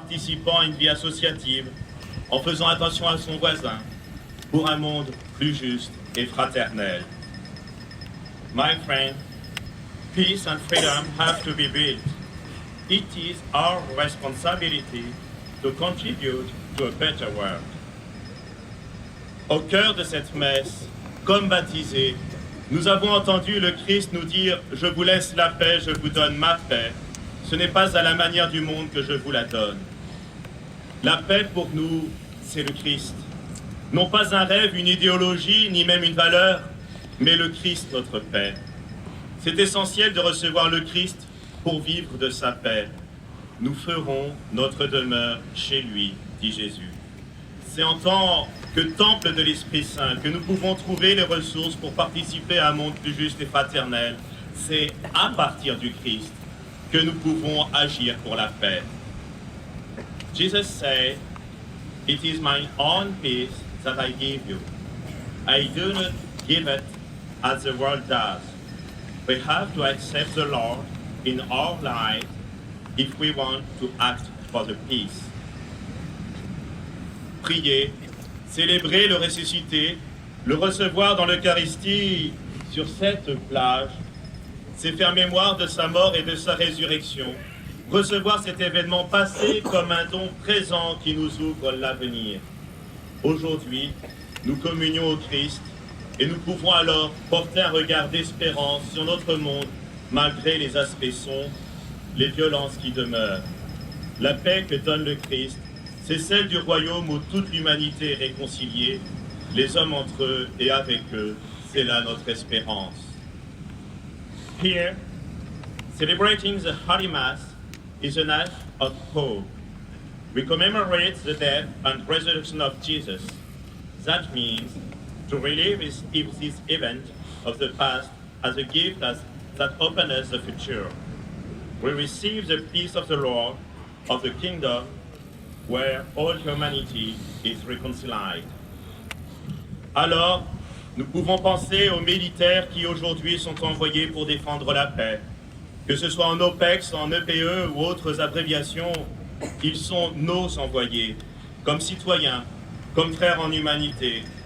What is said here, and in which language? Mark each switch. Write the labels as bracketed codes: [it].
[fr] participant à une vie associative, en faisant attention à son voisin, pour un monde plus juste et fraternel. [en] My friend, peace and freedom have to be built. It is our responsibility to contribute to a better world. [fr] Au cœur de cette messe, comme baptisés, nous avons entendu le Christ nous dire « Je vous laisse la paix, je vous donne ma paix. Ce n'est pas à la manière du monde que je vous la donne. » La paix pour nous, c'est le Christ. Non pas un rêve, une idéologie, ni même une valeur, mais le Christ, notre paix. C'est essentiel de recevoir le Christ pour vivre de sa paix. Nous ferons notre demeure chez lui, dit Jésus. C'est en tant que temple de l'Esprit Saint que nous pouvons trouver les ressources pour participer à un monde plus juste et fraternel. C'est à partir du Christ que nous pouvons agir pour la paix. [en] Jesus said, "It is my own peace that I give you. I do not give it as the world does. We have to accept the Lord in our lives if we want to act for the peace." [fr] Prier, célébrer le ressuscité, le recevoir dans l'Eucharistie sur cette plage, c'est faire mémoire de sa mort et de sa résurrection, recevoir cet événement passé comme un don présent qui nous ouvre l'avenir. Aujourd'hui, nous communions au Christ et nous pouvons alors porter un regard d'espérance sur notre monde malgré les aspects sombres, les violences qui demeurent. La paix que donne le Christ, c'est celle du royaume où toute l'humanité est réconciliée, les hommes entre eux et avec eux, c'est là notre espérance. [en] Here, celebrating the Holy Mass is an act of hope. We commemorate the death and resurrection of Jesus. That means to relive this event of the past as a gift that opens us the future. We receive the peace of the Lord, of the kingdom, where all humanity is reconciled. [fr] Alors, nous pouvons penser aux militaires qui aujourd'hui sont envoyés pour défendre la paix. Que ce soit en OPEX, en EPE ou autres abréviations, ils sont nos envoyés, comme citoyens, comme frères en humanité.